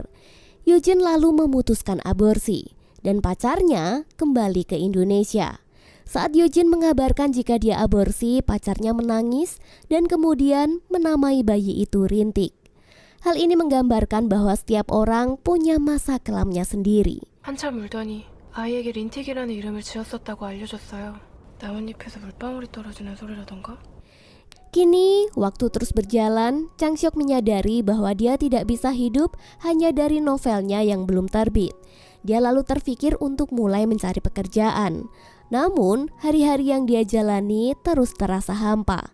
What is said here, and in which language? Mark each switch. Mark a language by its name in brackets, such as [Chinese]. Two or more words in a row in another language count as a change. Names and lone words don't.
[Indonesian] Eugene lalu memutuskan aborsi dan pacarnya kembali ke Indonesia. Saat Eugene mengabarkan jika dia aborsi, pacarnya menangis dan kemudian menamai bayi itu Rintik. Hal ini menggambarkan bahwa setiap orang punya masa kelamnya sendiri. [Korean] 한참 울더니 아이에게 린틱이라는 이름을 지었었다고 알려줬어요. 나뭇잎에서 물방울이 떨어지는 소리라던가? [Indonesian] Kini, waktu terus berjalan, Changseok menyadari bahwa dia tidak bisa hidup hanya dari novelnya yang belum terbit. Dia lalu terpikir untuk mulai mencari pekerjaan. Namun, hari-hari yang dia jalani terus terasa hampa.